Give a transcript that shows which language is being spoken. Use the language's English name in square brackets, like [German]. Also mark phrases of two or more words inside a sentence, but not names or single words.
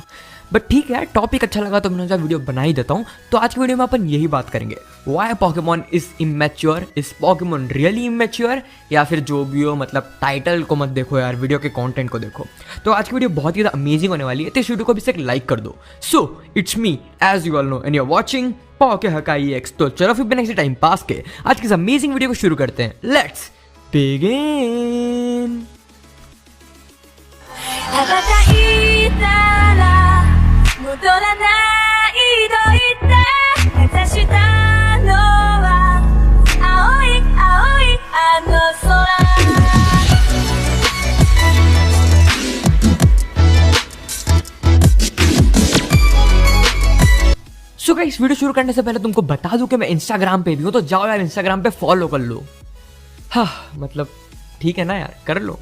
[Hindi] बट ठीक है, टॉपिक अच्छा लगा तो मैंने सोचा वीडियो बना ही देता हूँ। तो आज की वीडियो में अपन यही बात करेंगे, [English] why Pokémon is immature, is Pokémon really immature, [Hindi] या फिर जो भी हो, मतलब टाइटल को मत देखो यार, वीडियो के कंटेंट को देखो। तो आज की वीडियो बहुत ही ज़्यादा अमेजिंग होने वाली है, तो इस वीडियो को भी से एक लाइक कर दो। [English] So it's me as you all know and you are watching Poke Hakai X. [Hindi] तो चलो फिर बिना किसी टाइम पास के आज की इस अमेजिंग वीडियो को शुरू करते हैं। [English] Let's begin. [Japanese] 羽ばたいたら戻らないと言って目指したのは青い青いあの空 [English] so guys, [Hindi] वीडियो शुरू करने से पहले तुमको बता दूं कि मैं इंस्टाग्राम पे भी हूं, तो जाओ यार इंस्टाग्राम पे फॉलो कर लो। हाँ, मतलब ठीक है ना यार, कर लो।